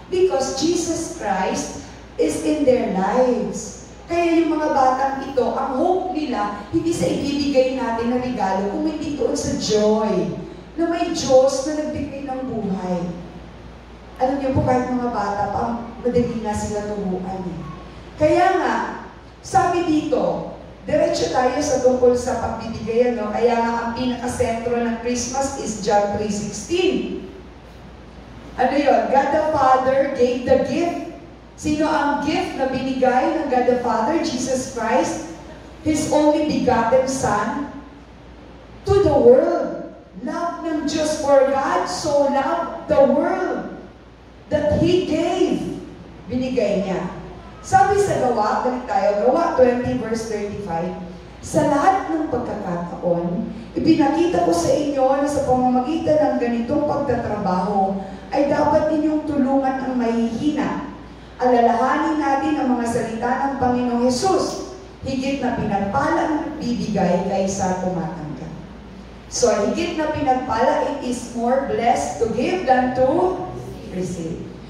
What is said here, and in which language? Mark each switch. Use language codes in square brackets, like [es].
[en] Because Jesus Christ is in their lives. [tl] Kaya yung mga batang ito, ang hope nila, hindi sa ibibigay natin na regalo, kung hindi doon sa joy, na may Diyos na nagbigay ng buhay. Alam niyo po, kahit mga bata pa, madali na sila turuan eh. Kaya nga, sabi dito, diretso tayo sa tungkol sa pagbibigay, no? Kaya nga ang pinakasentro ng Christmas is John 3:16. Ano yun? [en] God the Father gave the gift. [tl] Sino ang gift na binigay ng God the Father? [en] Jesus Christ, His only begotten Son, to the world. [tl] Love ng Diyos, [en] for God so loved the world that He gave. [tl] Binigay niya. Sabi sa Gawa, balik tayo, Gawa 20 verse 35, sa lahat ng pagkakataon, ipinakita ko sa inyo na sa pamamagitan ng ganitong pagtatrabaho, ay dapat ninyong tulungan ang mahihina. Alalahanin natin ang mga salita ng Panginoong Hesus, higit na pinagpalang bibigay kaysa tumatanggap. [en] So, [tl] higit na pinagpala, [en] it is more blessed to give than to receive.